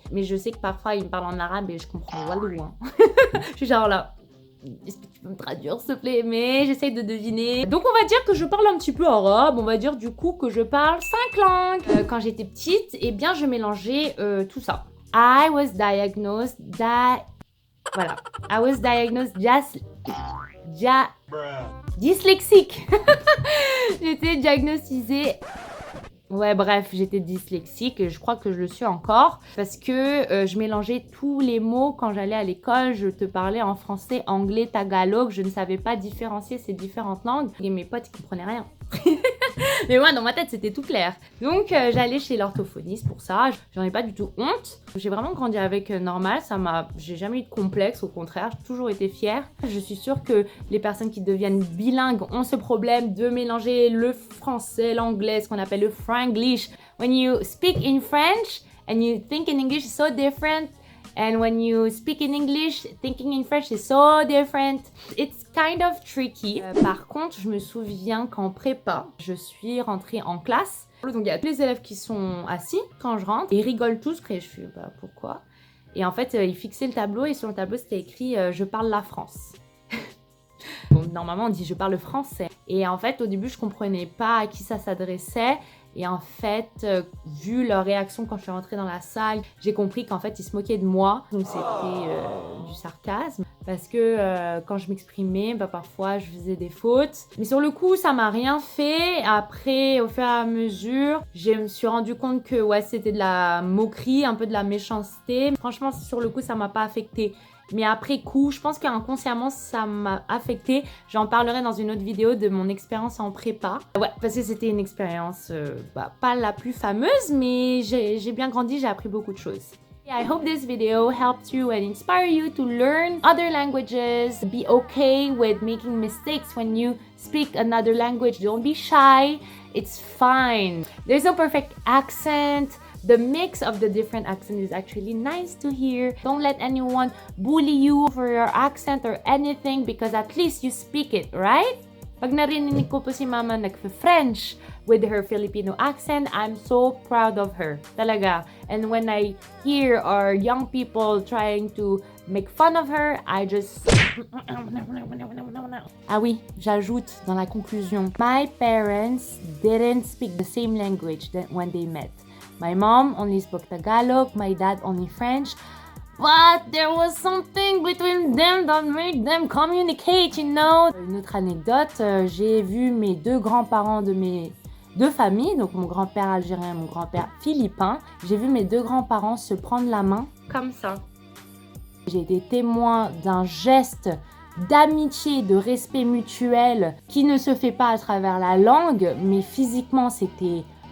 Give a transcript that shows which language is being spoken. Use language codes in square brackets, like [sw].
[fr] Mais je sais que parfois, ils me parlent en arabe et je comprends walou. Je suis genre là, est-ce que tu peux me traduire, s'il te plaît? Mais j'essaye de deviner. Donc, on va dire que je parle un petit peu arabe. On va dire du coup que je parle 5 langues. Quand j'étais petite, eh bien, je mélangeais tout ça. [en] I was diagnosed... Voilà. I was diagnosed dyslexique. [fr] J'étais diagnostisée. Ouais, bref, j'étais dyslexique et je crois que je le suis encore parce que je mélangeais tous les mots quand j'allais à l'école. Je te parlais en français, anglais, tagalog. Je ne savais pas différencier ces différentes langues et mes potes ils comprenaient rien. Mais moi, dans ma tête, c'était tout clair. Donc, j'allais chez l'orthophoniste pour ça. J'en ai pas du tout honte. J'ai vraiment grandi avec normal. J'ai jamais eu de complexe. Au contraire, j'ai toujours été fière. Je suis sûre que les personnes qui deviennent bilingues ont ce problème de mélanger le français, l'anglais, ce qu'on appelle le franglish. [en] When you speak in French and you think in English, it's so different. And when you speak in English, thinking in French is so different. It's kind of tricky. [fr] Par contre, je me souviens qu'en prépa, je suis rentrée en classe. Donc, il y a tous les élèves qui sont assis quand je rentre. Ils rigolent tous. Et je suis, pourquoi? Et en fait, ils fixaient le tableau et sur le tableau, c'était écrit « Je parle la France ». Bon, normalement, on dit « Je parle français ». Et en fait, au début, je comprenais pas à qui ça s'adressait. Et en fait, vu leur réaction quand je suis rentrée dans la salle, j'ai compris qu'en fait, ils se moquaient de moi. Donc, c'était du sarcasme. Parce que quand je m'exprimais, parfois, je faisais des fautes. Mais sur le coup, ça m'a rien fait. Après, au fur et à mesure, je me suis rendu compte que ouais, c'était de la moquerie, un peu de la méchanceté. Franchement, sur le coup, ça m'a pas affectée. Mais après coup, je pense qu'inconsciemment, ça m'a affectée. J'en parlerai dans une autre vidéo de mon expérience en prépa. Ouais, parce que c'était une expérience pas la plus fameuse, mais j'ai bien grandi, j'ai appris beaucoup de choses. [en] I hope this video helped you and inspire you to learn other languages. Be okay with making mistakes when you speak another language. Don't be shy. It's fine. There's no perfect accent. The mix of the different accents is actually nice to hear. Don't let anyone bully you for your accent or anything because at least you speak it, right? [tl] Pag narinig ko po si Mama nagfe-French [en] with her Filipino accent, I'm so proud of her. [tl] Talaga. [en] And when I hear our young people trying to make fun of her, I just... [fr] Ah oui, j'ajoute dans la conclusion. [en] My parents didn't speak the same language when they met. My mom only spoke Tagalog, my dad only French. But there was something between them that made them communicate, you know. [fr] Une autre anecdote, j'ai vu mes 2 grands-parents de mes 2 familles, donc mon grand-père algérien et mon grand-père philippin. J'ai vu mes 2 grands-parents se prendre la main comme ça. J'ai été témoin d'un geste d'amitié, de respect mutuel qui ne se fait pas à travers la langue, mais physiquement c'était